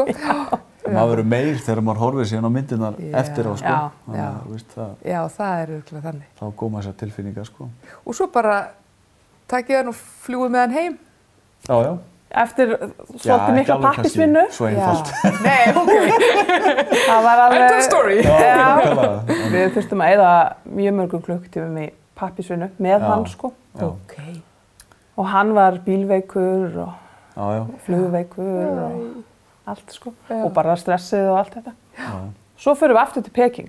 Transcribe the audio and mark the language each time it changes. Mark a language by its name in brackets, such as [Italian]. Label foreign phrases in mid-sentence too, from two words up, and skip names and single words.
[Icelandic] Maður verður meir þegar maður horfir síðan á myndirnar eftir á, sko. Já, það er örugglega þannig. Þá koma þessar tilfinningar, sko. Og svo bara takið hann og fljúið með hann heim. Já. Eftir svolítið mikla pappísvinnu. Svo einfalt. Nei, ok. Það var alveg... [English] End of story. [Icelandic] Við þurftum að eyða mjög mörgum klukkutímum í pappísvinnu með hann, sko. Ok. Og hann var bílveikur og flugveikur og allt, sko. Og bara stressið og allt þetta. Svo förum við aftur til Peking.